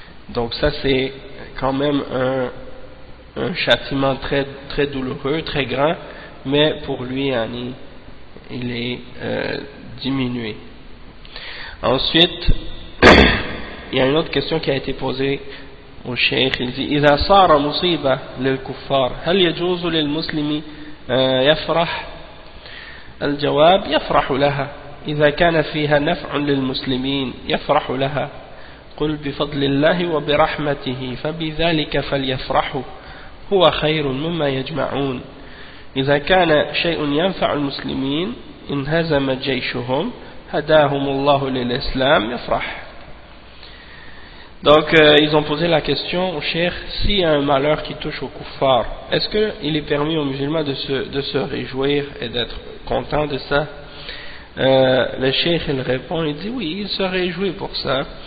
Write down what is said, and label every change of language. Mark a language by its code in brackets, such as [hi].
[fr] Donc ça c'est quand même un châtiment très, très douloureux, très grand, mais pour lui il est diminué. Ensuite il y a une autre question qui a été posée au cheikh. Il dit [ar] إذا صار مصيبة للكفار هل يجوز للمسلم يفرح؟ الجواب يفرح لها إذا كان فيها نفع للمسلمين يفرح لها قل بفضل الله وبرحمته فبذلك فليفرحوا هو خير مما يجمعون إذا كان شيء ينفع المسلمين انهزم جيشهم هداهم الله للإسلام يفرح. [fr] Donc ils ont posé la question au cheikh, s'il y a un malheur qui touche aux kuffars, est-ce qu'il est permis aux musulmans de se réjouir et d'être contents de ça? Le cheikh il répond, il dit oui, il se réjouit pour ça.